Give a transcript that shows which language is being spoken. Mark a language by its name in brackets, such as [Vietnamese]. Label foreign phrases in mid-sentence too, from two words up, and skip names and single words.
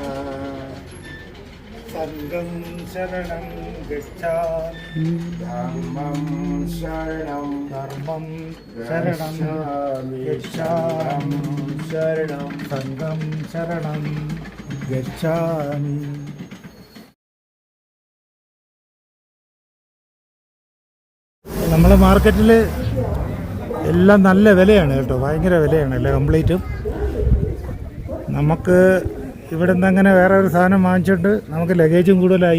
[Pali] संगं शरणं गच्छामि धम्मं शरणं धर्मं शरणं गच्छामि शरणं संगं शरणं गच्छामि. [Malayalam] നമ്മളെ മാർക്കറ്റിൽ എല്ലാം നല്ല വിലയാണ് കേട്ടോ, ഭയങ്കര വിലയാണ് എല്ലാം കംപ്ലീറ്റും. നമുക്ക് ഇവിടെ നിന്ന് അങ്ങനെ വേറെ ഒരു സാധനം വാങ്ങിച്ചിട്ട് നമുക്ക് ലഗേജും കൂടുതലായി.